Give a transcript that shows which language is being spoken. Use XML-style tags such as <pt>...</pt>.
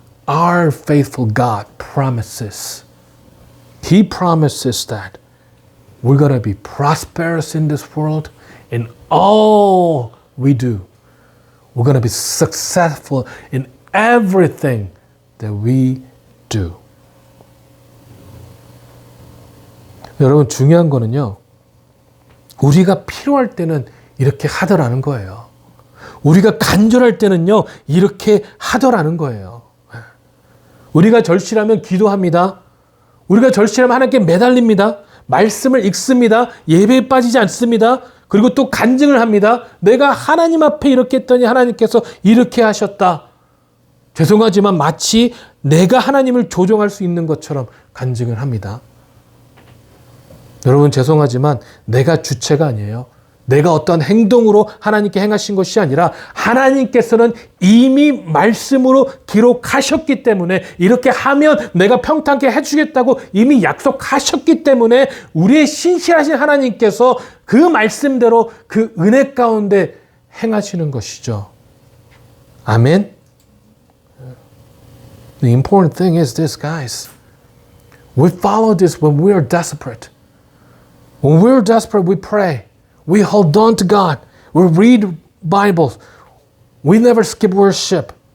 <en>Our faithful God promises. He promises that we're going to be prosperous in this world in all we do. We're going to be successful in everything that we do.</en> <ko>여러분, 중요한 거는요, 우리가 필요할 때는 이렇게 하더라는 거예요. 우리가 간절할 때는요, 이렇게 하더라는 거예요. 우리가 절실하면 기도합니다. 우리가 절실하면 하나님께 매달립니다. 말씀을 읽습니다. 예배에 빠지지 않습니다. 그리고 또 간증을 합니다. 내가 하나님 앞에 이렇게 했더니 하나님께서 이렇게 하셨다. 죄송하지만 마치 내가 하나님을 조종할 수 있는 것처럼 간증을 합니다. 여러분, 죄송하지만 내가 주체가 아니에요. 내가 어떤 행동으로 하나님께 행하신 것이 아니라 하나님께서는 이미 말씀으로 기록하셨기 때문에 이렇게 하면 내가 평탄케 해주겠다고 이미 약속하셨기 때문에 우리의 신실하신 하나님께서 그 말씀대로 그 은혜 가운데 행하시는 것이죠. 아멘.</ko> <en>The important thing is this, guys. We follow this when we are desperate. When we're desperate, we pray. We hold on to God. We read Bibles. We never skip worship.</en>